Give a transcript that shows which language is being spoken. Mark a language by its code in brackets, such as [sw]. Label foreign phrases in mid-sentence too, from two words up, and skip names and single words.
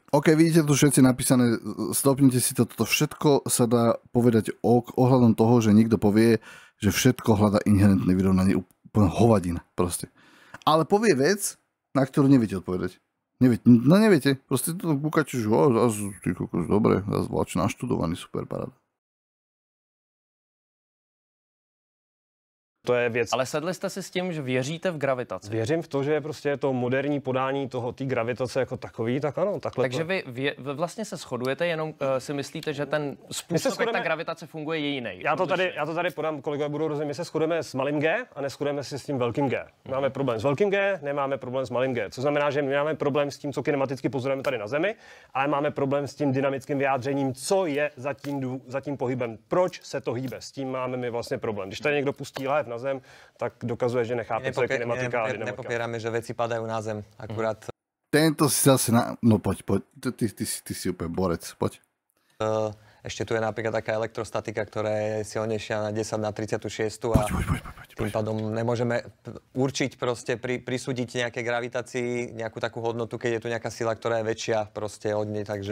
[sk] OK, vidíte tu všetci napísané, stopnite si to, toto všetko sa dá povedať ohľadom toho, že niekto povie, že všetko hľadá inherentné vyrovnanie, úplne hovadina proste. Ale povie vec, na ktorú neviete odpovedať. Neviete, proste to bukáte, že ty kokos, dobre, zase vláč naštudovaný, super, paráda. [cs] To je věc. Ale sedli jste si s tím, že věříte v gravitaci? Věřím v to, že prostě to moderní podání té gravitace jako takový, tak ano, takhle. Takže vy vlastně se shodujete, jenom si myslíte, že ten způsob, jak ta gravitace funguje, je jiný. Já to tady podám, kolegové budou rozumět, my se shodujeme s malým G a neshodujeme se s tím velkým G. Máme problém s velkým G, nemáme problém s malým G. Co znamená, že my máme problém s tím, co kinematicky pozorujeme tady na Zemi, ale máme problém s tím dynamickým vyjádřením, co je za tím pohybem, proč se to hýbe. S tím máme my vlastně problém. Když tady někdo pustí láhev na Zem, tak dokazuje, že nechápe, co je kinematika a dynamika. [sk] Nepopierame, že veci padajú na Zem. Akurát... Tento si zase No poď. Ty si úplne borec, poď. Ešte tu je napríklad taká elektrostatika, ktorá je silnejšia na 10 na 36 a tým pádom nemôžeme určiť proste, prisúdiť nejaké gravitácii nejakú takú hodnotu, keď je tu nejaká sila, ktorá je väčšia proste od nej, takže...